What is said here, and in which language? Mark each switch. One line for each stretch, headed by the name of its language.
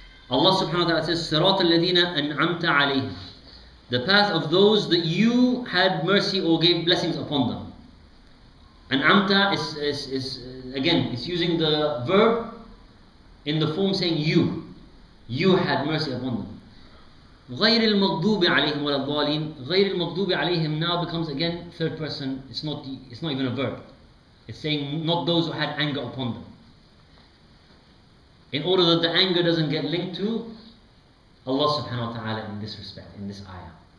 English: Allah subhanahu wa ta'ala says,
Arabic: Sirat al-Ladhina an'amta alayhim,
English: the path of those that you had mercy or gave blessings upon them. An'amta is again, it's using the verb in the form saying you had mercy upon them.
Arabic: غير المغضوب عليهم ولا الضالين. غير المغضوب عليهم
English: now becomes again third person. It's not even a verb. It's saying not those who had anger upon them, in order that the anger doesn't get linked to Allah subhanahu wa ta'ala in this respect, in this ayah.